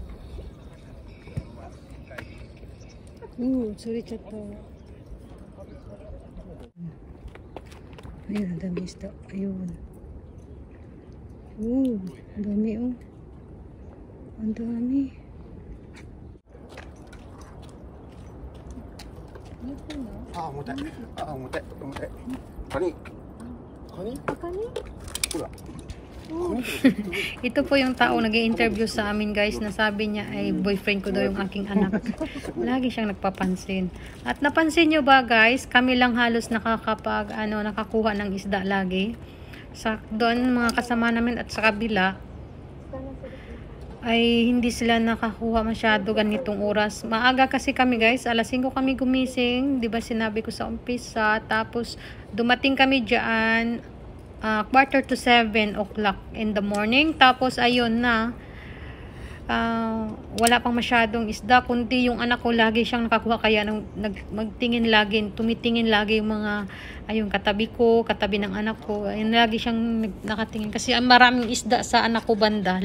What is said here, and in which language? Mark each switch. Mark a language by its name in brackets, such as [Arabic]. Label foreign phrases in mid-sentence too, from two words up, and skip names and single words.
[English] Sorry, chat. [Filipino] Ayun, dami isda. Ayun. Oh, ang dami oh. Ang dami. [Japanese] Ah, 重たい。あ、重たい。重たい。カニ。カニ？ Kani? ほら。 [Filipino] Ito po yung tao nag-i-interview sa amin guys, na sabi niya ay boyfriend ko daw yung aking anak. Lagi siyang nagpapansin. At napansin nyo ba guys, kami lang halos nakakuha ng isda lagi. Sa doon mga kasama namin at sa kabila ay hindi sila nakakuha masyado ganitong oras. Maaga kasi kami guys, alas 5 kami gumising, 'di ba sinabi ko sa umpisa, tapos dumating kami diyan 6:45 [English] o'clock in the morning. [Filipino] Tapos ayun na, wala pang masyadong isda, kundi yung anak ko lagi siyang nakakuha, kaya magtingin lagi, tumitingin lagi yung mga ayun katabi ko, katabi ng anak ko, ayun, lagi siyang nakatingin kasi maraming isda sa anak ko banda.